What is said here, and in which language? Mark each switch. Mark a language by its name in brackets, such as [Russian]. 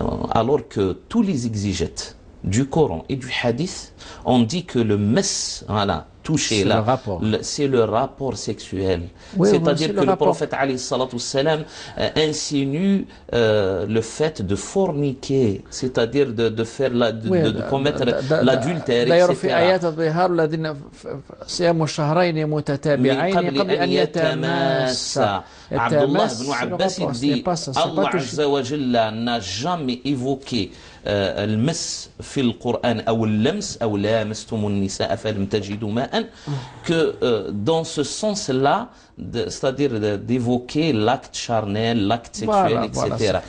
[French] Alors que tous les exégètes du Coran et du hadith ont dit que le mess, toucher là, c'est le rapport sexuel. Oui, c'est-à-dire que le prophète alayhi salatu wassalam insinue le fait de forniquer, c'est-à-dire de faire de commettre l'adultère, etc. [Arabic] صيام الشهرين متتابعين قبل أن يتماسا. [French] Abdullah ibn Abbas dit Allah Azza wa Jalla n'a jamais évoqué [Arabic] المس في القرآن أو اللمس أو لامستم النساء فلم تجدوا ماء [French] que dans ce sens-là, c'est-à-dire d'évoquer l'acte charnel, l'acte sexuel, etc.